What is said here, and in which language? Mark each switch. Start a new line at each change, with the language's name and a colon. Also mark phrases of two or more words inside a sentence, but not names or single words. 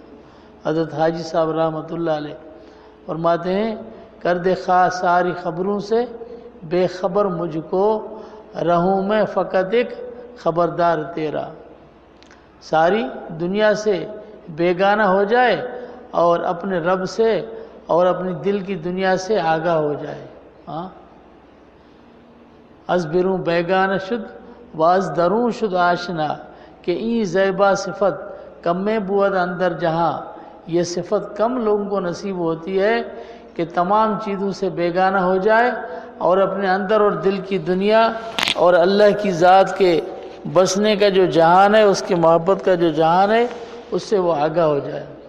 Urdu: حضرت حاجی صاحب
Arabic: رحمۃ اللہ علیہ
Urdu: فرماتے ہیں، کر دے خواہ ساری خبروں سے بے خبر مجھ کو، رہوں میں فقط ایک خبردار تیرا، ساری دنیا سے بیگانہ ہو جائے اور اپنے رب سے اور اپنی دل کی دنیا سے آگاہ ہو جائے۔ ہاں،
Persian: از بیرون بیگانہ شد و از درون شد آشنا، کہ این زیبا صفت کم میں بود اندر جہاں،
Urdu: یہ صفت کم لوگوں کو نصیب ہوتی ہے کہ تمام چیزوں سے بیگانہ ہو جائے اور اپنے اندر اور دل کی دنیا اور اللہ کی ذات کے بسنے کا جو جہان ہے، اس کی محبت کا جو جہان ہے، اس سے وہ آگاہ ہو جائے۔